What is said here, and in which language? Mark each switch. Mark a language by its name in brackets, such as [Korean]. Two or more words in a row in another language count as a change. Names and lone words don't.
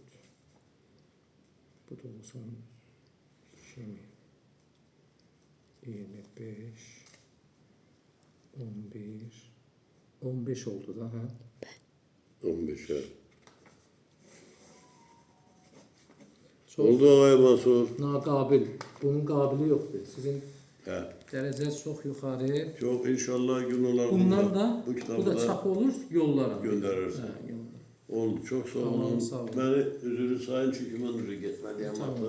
[Azerbaijani] Bu da olsan 25, 11, 15 oldu da ha. 15 ha. Çox Oldu ağay Mansur. naqabil. Bunun qabili yoxdur. Sizin Hə. dərəcəniz çox yuxarı. [Turkish] Çok inşallah gün olar [Azerbaijani] Bundan da bu bu kitabı da da çap olur, yollara. [Turkish] gönderirsin. [Azerbaijani] Hə, yollara. Oldu çok sağ Tamam, olun. sağ olun. [Turkish] Beni üzülü sayın çünkü ben oraya gitmeliyim. Tamam.